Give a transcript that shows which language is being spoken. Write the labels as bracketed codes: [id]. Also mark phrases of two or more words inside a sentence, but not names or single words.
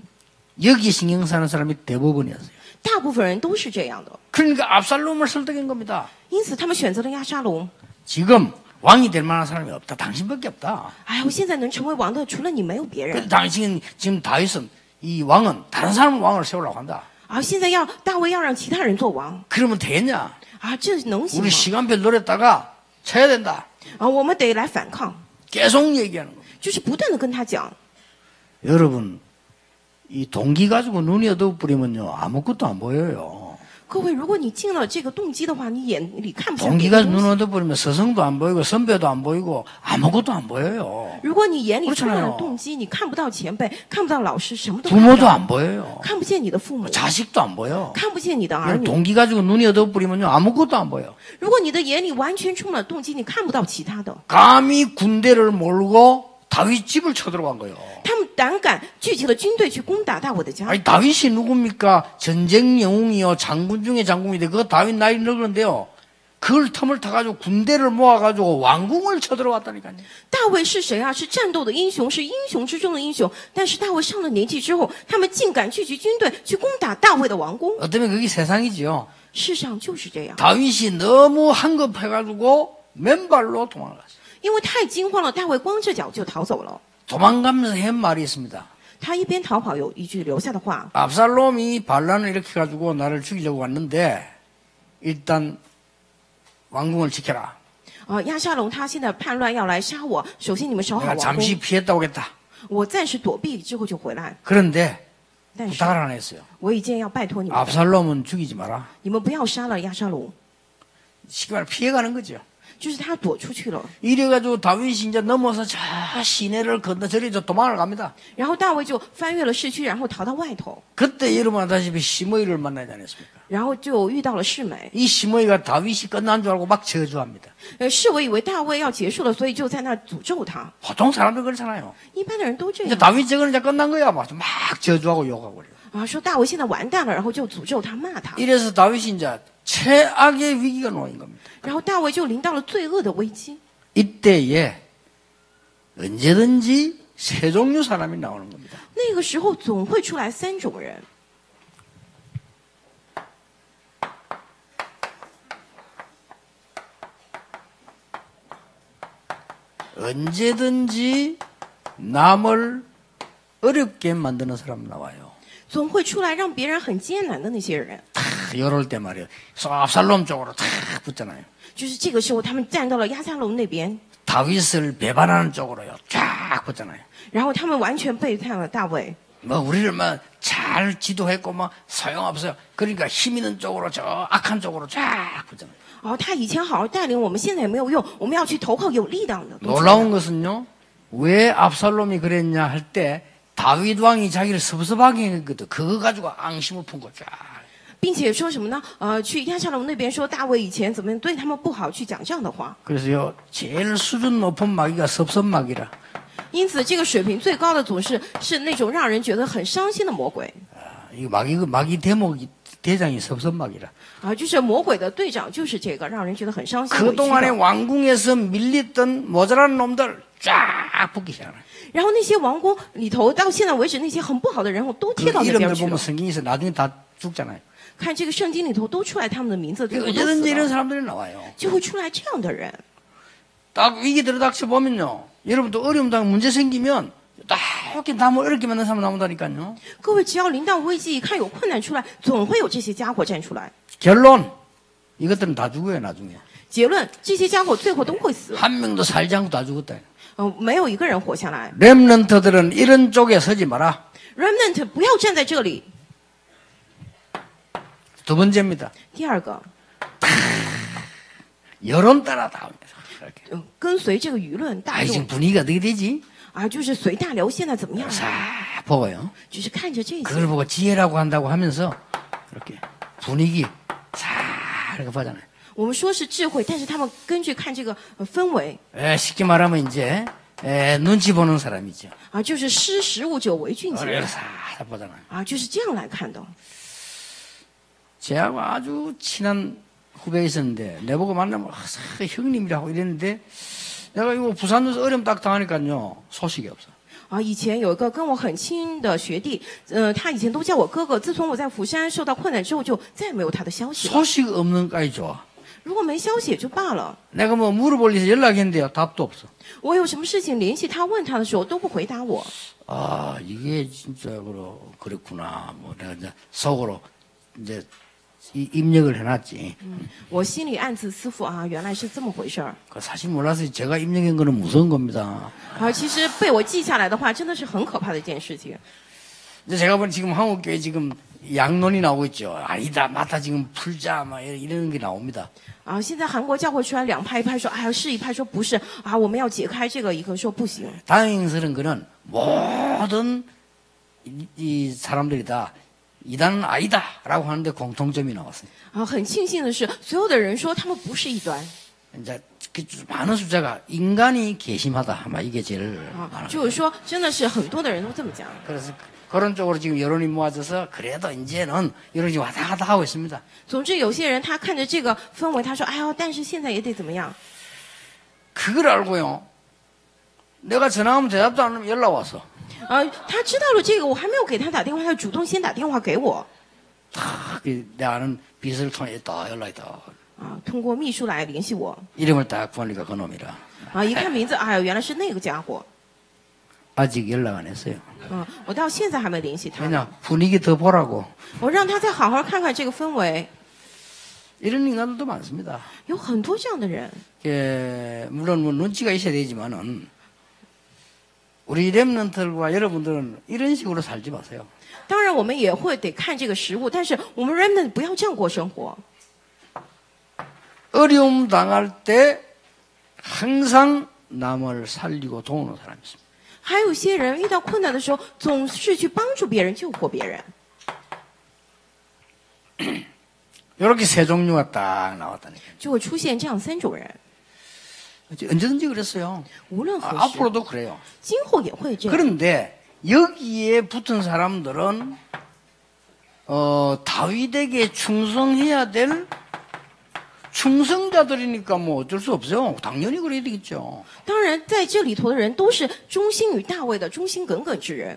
[ko] 여기 신경 쓰는 사람이 대부분이었어요. [zh] 大部分人都是这样的， [ko] 그러니까 압살롬을 설득한 겁니다. [zh] 因此他们选择了押沙龙。 [ko] 지금 왕이 될 만한 사람이 없다. 당신밖에 없다. [zh] 我现在能成为王的除了你没有别人 [ko] 그래서 당신 지금 다윗은 이 왕은 다른 사람 왕을 세우려고 한다. [zh] 现在大卫要让其他人做王 [ko] 그러면 되겠냐? [zh] 这能行 [ko] 우리 [zh] 吗？ [ko] 시간별 노렸다가 쳐야 된다. [zh] 我们得来反抗， [ko] 계속 얘기하는 겁니다. [zh] 就是不断的跟他讲。 [ko] 여러분 이 동기 가지고 눈이 어두워버리면요 아무것도 안 보여요. [zh] 各位，如果你进了这个动机的话，你眼里看不见别 [ko] 동기가 [zh] 的东 [ko] 눈 [zh] 西。 [ko] 어두워버리면 스승도 안 보이고 선배도 안 보이고 아무것도 안 보여요. [zh] 如果你眼里充满了 [ko] 그렇잖아요 [zh] 动机，你看不到前辈，看不到老师，什么都看不 [ko] 부모도 [zh] 到， [ko] 안 보여요. [zh] 看不见你的父母， [ko] 자식도 안 보여. [zh] 看不见你的儿 [ko] 이런 [zh] 女。 [ko] 동기 가지고 눈이 어두워버리면요 아무것도 안 보여. [zh] 如果你的眼里完全充满了动机，你看不到其他的。 [ko] 감히 군대를 몰고 다윗 집을 쳐들어간 거예요. [zh] 他们胆敢聚集了军队去攻打大卫的家。 [ko] 아니 다윗이 누굽니까? 전쟁 영웅이요, 장군 중에 장군인데 그 다윗 나이 늙은데요. 그걸 틈을 타가지고 군대를 모아가지고 왕궁을 쳐들어왔다니까요. [zh] 大卫是谁啊？是战斗的英雄，是英雄之中的英雄。但是大卫上了年纪之后，他们竟敢聚集军队去攻打大卫的王宫。 [ko] 어쩌면 그게 세상이지요. [zh] 世上就是这样， [ko] 다윗이 너무 한급해가지고 맨발로 도망갔어요. [zh] 因为太惊慌了，大卫光着脚就逃走了。 [ko] 도망가면서 한 말이 있습니다. [zh] 他一边逃跑，有一句留下的话： [ko] 압살롬이 반란을 일으켜가지고 나를 죽이려고 왔는데 일단 왕궁을 지켜라. [zh] 亚沙龙他现在叛乱要来杀我，首先你们守好 [ko] 내가 [zh] 王 [ko] 잠시 [zh] 宫， [ko] 피했다 오겠다. [zh] 我暂时躲避之后就回来。 [ko] 그런데 [zh] 但是 [ko] 부탁을 하나 했어요. [zh] 我已经要拜托你们了， [ko] 압살롬은 죽이지 마라. [zh] 你们不要杀了亚沙龙， [ko] 쉽게 말해 피해가는 거죠. [zh] 就是他躲出去了。 [ko] 이래가지고 다윗이 이제 넘어서 저 시내를 건너 저리 저 도망을 갑니다. [zh] 然后大卫就翻越了市区，然后逃到外头， [ko] 그때 여러분 아다시피 시므이를 만나지 않았습니까? [zh] 然后就遇到了示每。 [ko] 이 시므이가 다윗이 끝난 줄 알고 막 저주합니다. [zh] 示每以为大卫要结束了，所以就在那儿诅咒他。 [ko] 보통 사람들 그렇잖아요. [zh] 一般的人都这 [ko] 이제 [zh] 样 [ko] 다윗 저거는 이제 끝난 거야. 막 저주하고 욕하고 그래요. [zh] 啊，说大卫现在完蛋了，然后就诅咒他、骂他， [ko] 이래서 다윗이 이제 최악의 위기가 놓인 겁니다. [zh] 然后大卫就临到了罪恶的危机。 [ko] 이때에 언제든지 세 종류 사람이 나오는 겁니다. [zh] 那个时候总会出来三种人， [ko] 언제든지 남을 어렵게 만드는 사람 나와요. [zh] 总会出来让别人很艰难的那些人。 [ko] 이럴 때 말이에요. 압살롬 쪽으로 탁 붙잖아요. [zh] 就是这个时候，他们站到了亚沙龙那边， [ko] 다윗을 배반하는 쪽으로요. 쫙 붙잖아요. [zh] 然后他们完全背叛了大卫。 [ko] 뭐 우리를 막 잘 지도했고 막 소용없어요. 그러니까 힘 있는 쪽으로 저 악한 쪽으로 쫙 붙잖아요. [zh] 哦，他以前好好带领我们，现在也没有用，我们要去投靠有力量的。 [ko] 놀라운 것은요. 왜 압살롬이 그랬냐 할 때 다윗 왕이 자기를 섭섭하게 했거든. 그거 가지고 앙심을 푼 거죠. [zh] 并且说什么呢？去亚沙龙那边说大卫以前怎么对他们不好，去讲这样的话。 [ko] 그래서요. 제일 수준 높은 마귀가 섭섭마귀라. [zh] 因此，这个水平最高的总是那种让人觉得很伤心的魔鬼 [ko] 이 마귀 대장이 섭섭마귀라. [zh] 啊，就是魔鬼的队长就是这个，让人觉得很伤心。委屈 [ko] 그동안에 [zh] 的 [ko] 왕궁에서 밀렸던 모자란 놈들 쫙 붙기 시작하네. [zh] 然后那些王宫里头，到现在为止那些很不好的人物都贴到 [ko] 그 [zh] 那边 [ko] 이름들 [zh] 去 [ko] 보면 [zh] 了。 [ko] 성경에서 나중에 다 죽잖아요. [zh] 看这个圣经里头都出来他们的名字，最后都死 [ko] 언제든지 이런 [zh] 了， [ko] 사람들이 나와요. [zh] 就会出来这样的人。 [ko] 딱 위기 들어닥쳐 보면요. 여러분도 어려움 당 문제 생기면 딱 이렇게 남을 어렵게 만든 사람 나온다니까요. [zh] 各位，只要临到危机，一看有困难出来，总会有这些家伙站出来。 [ko] 결론 이것들은 다 죽어요 나중에. [zh] 结论，这些家伙最后都会死， [ko] 한 명도 살지 않고 다 죽었다. [zh] 没有一个人活下来。 [ko] 렘넌트들은 이런 쪽에 서지 마라. [zh] Remnant 不要站在这里。 [ko] 두 번째입니다. [zh] 第二个， [ko] 여론 따라 나옵니다. 이렇게. [zh] 跟随这个舆论大 [ko] 지금 [zh] 众 [ko] 분위기가 어떻게 되지? [zh] 啊，就是随大流，现在怎么样？ [ko] 싹 보고요. [zh] 就是看着这 [ko] 그걸 [zh] 些， [ko] 보고 지혜라고 한다고 하면서 이렇게 분위기 싹 이렇게 보잖아요. [zh] 我们说是智慧，但是他们根据看这个氛围 [ko] 쉽게 말하면 이제 눈치 보는 사람이죠. [zh] 啊，就是识时务者为俊杰 [ko] 이렇게 싹 보잖아요. [zh] 啊，就是这样来看的。 [ko] 제하고 아주 친한 후배가 있었는데 내보고 만나면 형님이라고 이랬는데 내가 이거 부산에서 어려움 딱 당하니까요 소식이 없어. [zh] 啊，以前有一个跟我很亲的学弟，他以前都叫我哥哥。自从我在釜山受到困难之后，就再也没有他的消息了。 [ko] 소식 없는 까지 좋아. [zh] 如果没消息也就罢了， [ko] 내가 뭐 물어볼 일에서 연락했는데요 답도 없어. [zh] 我有什么事情联系他问他的时候都不回答我。 [ko] 아 이게 진짜 그렇구나. 뭐 내가 이제 속으로 이제 입력을 해놨지. [zh] 我心里暗自思忖啊，原来是这么回事儿。 [ko] 그 사실 몰라서 제가 입력한 거는 무서운 겁니다. [zh] 啊，其实被我记下来的话，真的是很可怕的一件事情。 [ko] 이제 제가 보는 지금 한국교회 지금 양론이 나오고 있죠. 아니다, 맞다, 지금 풀자, 막 이런 게 나옵니다. [zh] 啊，现在韩国教会出来两派，一派说哎呀是，一派说不是啊，我们要解开这个，一个说不行。 [ko] 다행스러운 거는 모든 이 사람들이 다 이단은 아니다라고 하는데 공통점이 나왔어요. [zh] 啊，很庆幸的是，所有的人说他们不是异端。 [ko] 이제 많은 숫자가 인간이 괘씸하다. 아마 이게 제일 啊， 많아요. [zh] 就是说，真的是很多的人都这么讲。 [ko] 그래서 그런 쪽으로 지금 여론이 모아져서 그래도 이제는 여론이 왔다 갔다 하고 있습니다. [zh] 总之，有些人他看着这个氛围，他说：“哎呦，但是现在也得怎么样？” [ko] 그걸 알고요. 내가 전화하면 대답도 안 하면 연락 와서. [zh] 他知道了这个，我还没有给他打电话，他就主动先打电话给我。 [ko] 내가 아는 비서를 통해 딱 연락이 다. [zh] 通过秘书来联系我。 [ko] 이름을 딱 보니까 그놈이라. [zh] 一看名字，哎呦，原来是那个家伙。 [ko] 아직 연락 안 했어요. [zh] 我到现在还没联系他。 [ko] 그냥 분위기 더 보라고. [zh] 我让他再好好看看这个氛围。 [ko] 이런 인간들도 많습니다. [zh] 有很多这样的人。 [ko] 물론 뭐 눈치가 있어야 되지만은 우리 렘넌트들과 여러분들은 이런 식으로 살지 마세요. [zh] 当然，我们也会得看这个食物，但是我们 remnant 不要这样过生活。 [ko] 어려움 당할 때 항상 남을 살리고 도우는 사람이 있습니다. [zh] 还有些人遇到困难的时候，总是去帮助别人、救活别人。 [ko] 이렇게 세 종류가 딱 나왔다니까요. [zh] 就会出现这样3种人， [ko] 언제든지 그랬어요. [zh] 无论何时， [ko] 앞으로도 그래요. [zh] 今后也会这样。 [ko] 그런데 여기에 붙은 사람들은 다윗에게 충성해야 될 충성자들이니까 뭐 어쩔 수 없어요. 당연히 그래야 되겠죠. [zh] 当然，在这里头的人都是忠心于大卫的忠心耿耿之人。